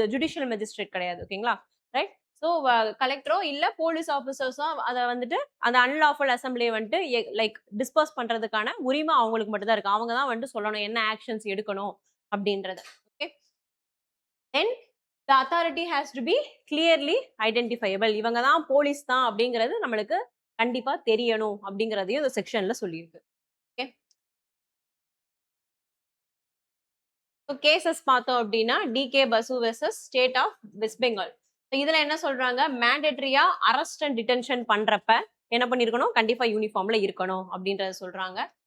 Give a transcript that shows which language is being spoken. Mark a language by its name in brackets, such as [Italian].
[Tamil] Judicial magistrate கிடையாது. ஓகேங்களா, right? So கலெக்டரோ இல்லை போலீஸ் ஆஃபீஸர்ஸோ அதை வந்துட்டு அந்த அன்லாஃபுல் அசம்பிளியை வந்துட்டு லைக் டிஸ்பர்ஸ் பண்றதுக்கான உரிமை அவங்களுக்கு மட்டும் தான் இருக்கு. அவங்க தான் வந்துட்டு சொல்லணும் என்ன ஆக்ஷன்ஸ் எடுக்கணும் அப்படின்றத. Okay, then [English] the authority has to be clearly identifiable. [Tamil] இவங்க தான் போலீஸ் தான் அப்படிங்கிறது நம்மளுக்கு கண்டிப்பா தெரியணும் அப்படிங்கிறதையும் இந்த செக்ஷன்ல சொல்லியிருக்கு. ஓகே, ஸோ கேசஸ் பார்த்தோம் அப்படின்னா டிகே பசு versus state of west Bengal. இதுல என்ன சொல்றாங்க, மேண்டேட்டரியா அரெஸ்ட் அண்ட் டிடென்ஷன் பண்றப்ப என்ன பண்ணிருக்கணும், கண்டிப்பா யூனிஃபார்ம்ல இருக்கணும் அப்படின்றத சொல்றாங்க.